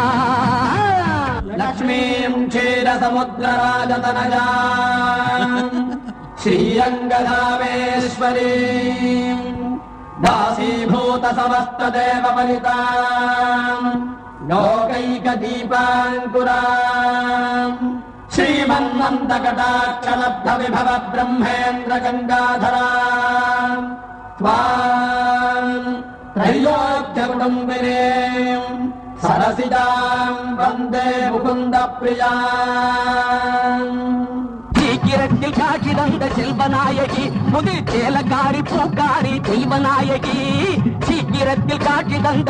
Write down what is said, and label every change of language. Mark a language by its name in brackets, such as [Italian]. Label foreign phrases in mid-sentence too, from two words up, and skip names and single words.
[Sanskrit] लक्ष्मीं क्षीरसमुद्रराजतनयां श्रीरङ्गधामेश्वरीम् दासीभूत समस्त देवबलिताम् லோகைகதீபாங்குராம் श्रीमन्नन्दकटाक्षलब्ध विभव ब्रह्मेन्द्र गङ्गाधराम् त्वाम् त्रैलोक्यकुटुम्बिनीम् सरसिजाम् वन्दे मुकुन्द प्रियाम् [Tamil] சீக்கிரத்தில் காட்சி தந்த செல்வநாயகி புது சேலக்காரி பூக்காரி தெய்வநாயகி சீக்கிரத்தில் காட்சி தந்த